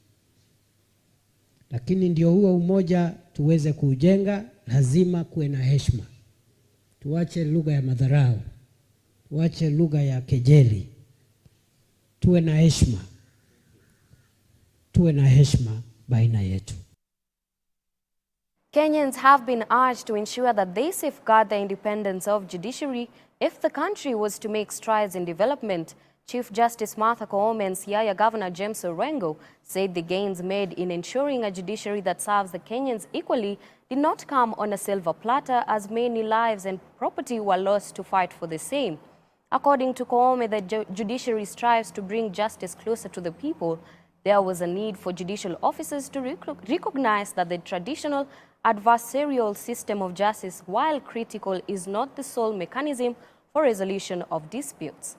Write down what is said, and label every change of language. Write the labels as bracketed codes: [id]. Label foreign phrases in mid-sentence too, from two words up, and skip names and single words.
[sw] Lakini ndio huo umoja tuweze kuujenga, lazima kuwe na heshima. Tuache lugha ya madharau, tuache lugha ya kejeli. Tuwe na heshima. Tuwe na heshima baina yetu. [en] Kenyans have been urged to ensure that they safeguard the independence of judiciary if the country was to make strides in development. Chief Justice Martha Koome and Siaya Governor James Orengo said the gains made in ensuring a judiciary that serves the Kenyans equally did not come on a silver platter, as many lives and property were lost to fight for the same. According to Koome, the judiciary strives to bring justice closer to the people. There was a need for judicial officers to recognize that the traditional adversarial system of justice, while critical, is not the sole mechanism for resolution of disputes.